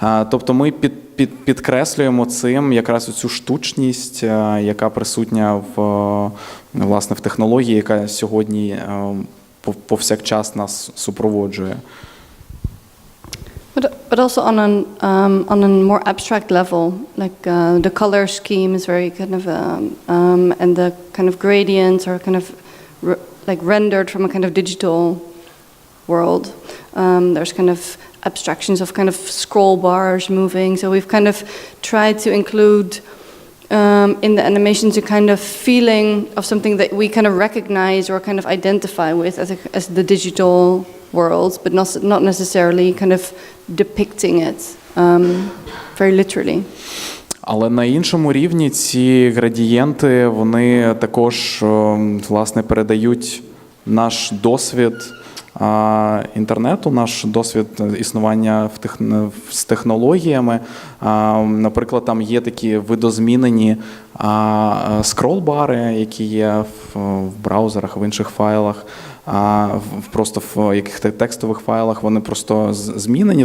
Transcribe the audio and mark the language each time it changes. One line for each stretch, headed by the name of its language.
Ukrainian: Тобто ми підкреслюємо цим якраз цю штучність, яка присутня власне в технології, яка сьогодні повсякчас нас супроводжує.
English: But also on a more abstract level, like the color scheme is very kind of and the kind of gradients are kind of like rendered from a kind of digital world. There's kind of abstractions of kind of scroll bars moving. So we've kind of tried to include in the animations a kind of feeling of something that we kind of recognize or kind of identify with as the digital worlds, but not necessarily kind of depicting it very literally.
Ukrainian: Але на іншому рівні ці градієнти, вони також, власне, передають наш досвід інтернету, наш досвід існування з технологіями. Наприклад, там є такі видозмінені скролл-бари, які є в браузерах, в інших файлах, просто в яких текстових файлах, вони просто змінені.